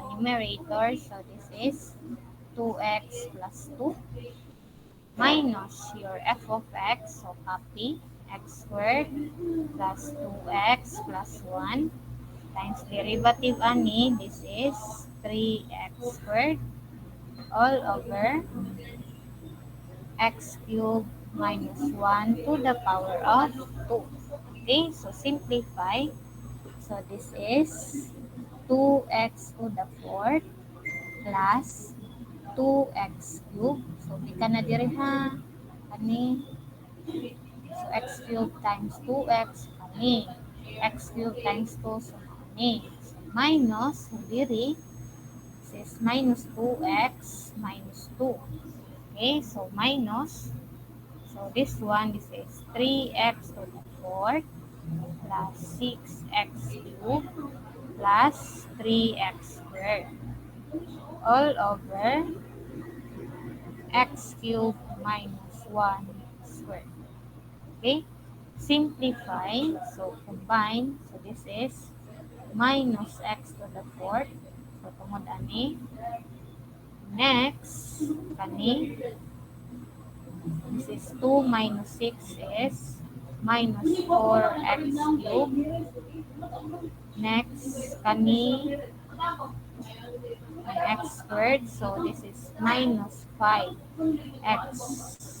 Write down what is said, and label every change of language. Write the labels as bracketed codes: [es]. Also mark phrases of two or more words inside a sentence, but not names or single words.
[en] numerator, so this is 2x plus 2 minus your f of x, so copy x squared plus 2x plus 1 times derivative ani, this is 3x squared all over x cubed minus 1 to the power of 2. Okay, so simplify. So this is 2x to the fourth plus 2x cubed. [ceb] So di ka na diri ha. Ani. [en] So x cubed times 2x kani. X cubed times 2 so kani. So minus diri, this is minus 2x minus 2. Okay, so minus. So this one, this is 3x to the fourth plus 6x cubed plus 3x squared all over x cubed minus 1 squared. Okay? Simplify. So, combine. So, this is minus x to the fourth. So, [ceb] tungod ani. Next, kani. [en] This is 2 minus 6 is minus 4x cubed. Next, [ceb] kani an [en] x squared. So, this is minus 5x.